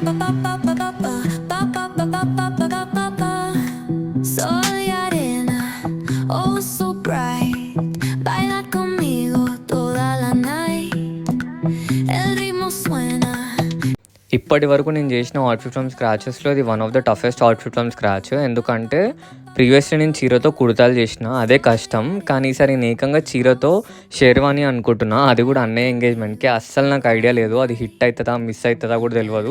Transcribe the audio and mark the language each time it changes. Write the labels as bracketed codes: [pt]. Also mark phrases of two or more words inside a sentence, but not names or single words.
[es] Sol y arena, [en] oh so bright. [es] Baila conmigo toda la night. El ritmo suena. [te] ఇప్పటి వరకు నేను చేసిన [en] outfit from scratches-lo ఇది one of the toughest outfit from scratch. [te] ఎందుకంటే ప్రీవియస్లీ నేను చీరతో కుర్తాలు చేసిన, అదే కష్టం. కానీ ఈసారి నేను ఏకంగా చీరతో షేర్వాణి అనుకుంటున్నా, అది కూడా అన్నయ్య ఎంగేజ్మెంట్కి. అస్సలు నాకు ఐడియా లేదు అది హిట్ అవుతుందా మిస్ అవుతుందా కూడా తెలియదు.